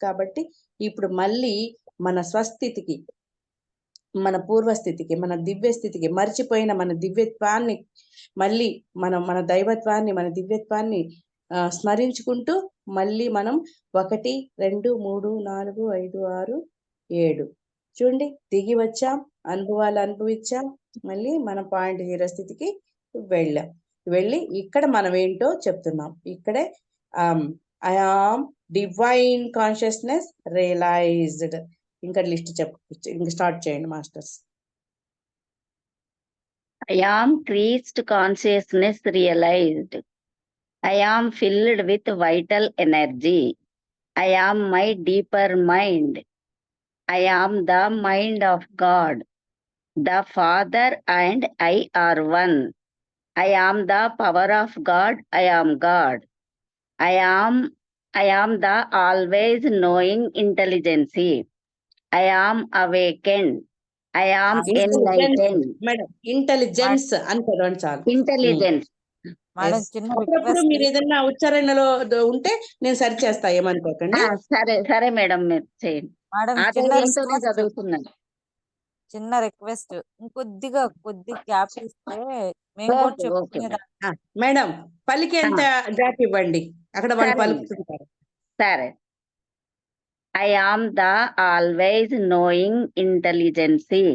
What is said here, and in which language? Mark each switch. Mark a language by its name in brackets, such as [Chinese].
[Telugu] కాబట్టి ఇప్పుడు మళ్ళీ మన స్వస్థితికి, మన పూర్వస్థితికి, మన దివ్యస్థితికి, మర్చిపోయిన మన దివ్యత్వాన్ని మళ్ళీ మన దైవత్వాన్ని, మన దివ్యత్వాన్ని స్మరించుకుంటూ మళ్ళీ మనం 1, 2, 3, 4, 5, 6, 7 చూడండి దిగి వచ్చాం, అనుభవాలు అనుభవించాం. మళ్ళీ మన పాయింట్ 0 స్థితికి వెళ్ళి ఇక్కడ మనం ఏంటో చెప్తున్నాం. [English] ఇక్కడే I am divine consciousness realised. [Telugu] ఇంకా లిస్ట్ ఇంకా స్టార్ట్ చేయండి masters. [English] I am Christ consciousness realized. I am filled with vital energy. I am my deeper mind. I am the mind of God. The Father and I are one. I am the power of God. I am God. I am the always knowing intelligence. I am awakened. I am enlightened. [Telugu] Madam, intelligence అని చదవండి చాలు. [English] Intelligence. [Telugu] Madam, చిన్న అప్పుడప్పుడు request. మీరు ఏదైనా ఉచ్చారణలో ఉంటే నేను సరి చేస్తా, ఏమనుకోకండి. సరే మేడం, మీరు చేయండి. మేడం, ఆ చిన్న ధైర్యంతోనే రిక్వెస్ట్. చదువుతున్నాను. చిన్న రిక్వెస్ట్, కొద్ది గ్యాప్ ఇస్తే మేము కూడా [English] okay, okay [Telugu] చెప్పుకునేదాన్ని. మేడం, పలికేంత గ్యాప్ ఇవ్వండి, అక్కడ వాళ్ళు సరే. పలుకుతుంటారు. సరే. [English] I am the always knowing intelligence.